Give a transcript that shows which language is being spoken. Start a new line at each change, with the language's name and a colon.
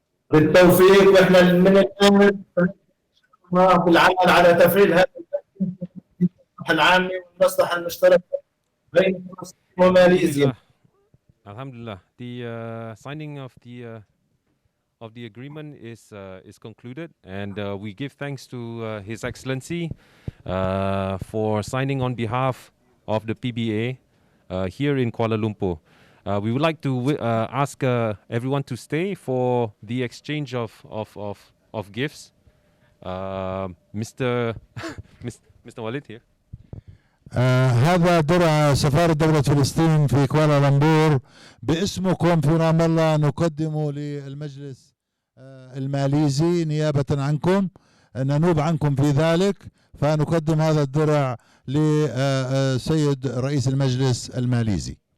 Arabic: بالتوفيق، واحنا من الان بالعمل على تفعيل هذا المصلحة العامة والمصلحة المشتركة بين فلسطين وماليزيا. Alhamdulillah.
English: The signing of the agreement is concluded, and we give thanks to His Excellency for signing on behalf of the PBA here in Kuala Lumpur. We would like to ask everyone to stay for the exchange of gifts. Mr. Walid here.
Arabic: هذا درع سفارة دولة فلسطين في كوالالمبور باسمكم في رام الله نقدمه للمجلس الماليزي نيابة عنكم، ننوب عنكم في ذلك، فنقدم هذا الدرع لسيد رئيس المجلس الماليزي.